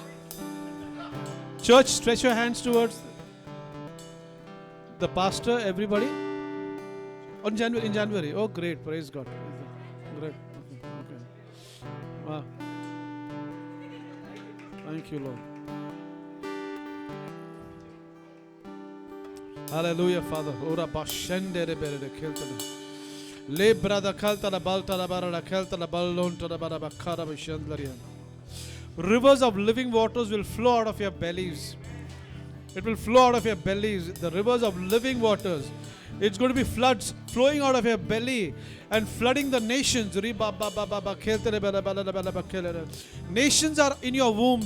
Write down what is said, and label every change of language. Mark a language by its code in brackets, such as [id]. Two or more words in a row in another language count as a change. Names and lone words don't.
[en] Church, stretch your hands towards the pastor, everybody. In January. Oh, great. Praise God. Great. Okay. Wow. Thank you, Lord. Hallelujah, Father. Ora bashende rebere keltana. Le brada kaltana baltana barada keltana ballonta bara bakara bishandlaria. Rivers of living waters will flow out of your bellies. It will flow out of your bellies. The rivers of living waters. It's going to be floods flowing out of your belly and flooding the nations. Nations are in your wombs.